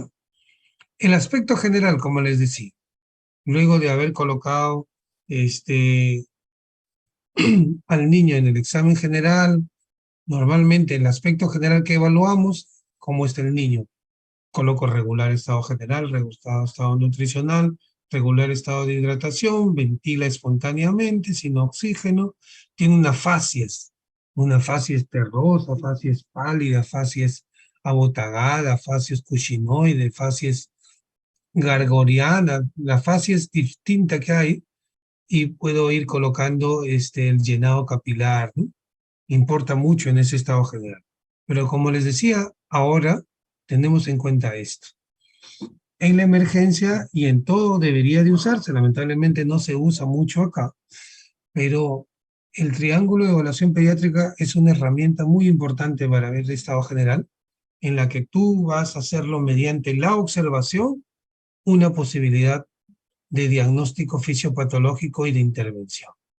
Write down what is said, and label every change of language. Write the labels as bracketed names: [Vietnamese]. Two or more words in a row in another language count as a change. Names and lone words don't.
[Spanish] El aspecto general, como les decía, luego de haber colocado al niño en el examen general, normalmente el aspecto general que evaluamos, cómo está el niño. Coloco regular estado general, regular estado nutricional, regular estado de hidratación, ventila espontáneamente, sin oxígeno, tiene una facies terrosa, facies pálida, facies abotagada, facies cushinoide, facies gargoriana, la facies distinta que hay, y puedo ir colocando el llenado capilar, ¿no? Importa mucho en ese estado general. Pero como les decía, ahora tenemos en cuenta esto. En la emergencia y en todo debería de usarse, lamentablemente no se usa mucho acá, pero el triángulo de evaluación pediátrica es una herramienta muy importante para ver el estado general, en la que tú vas a hacerlo mediante la observación, una posibilidad de diagnóstico fisiopatológico y de intervención.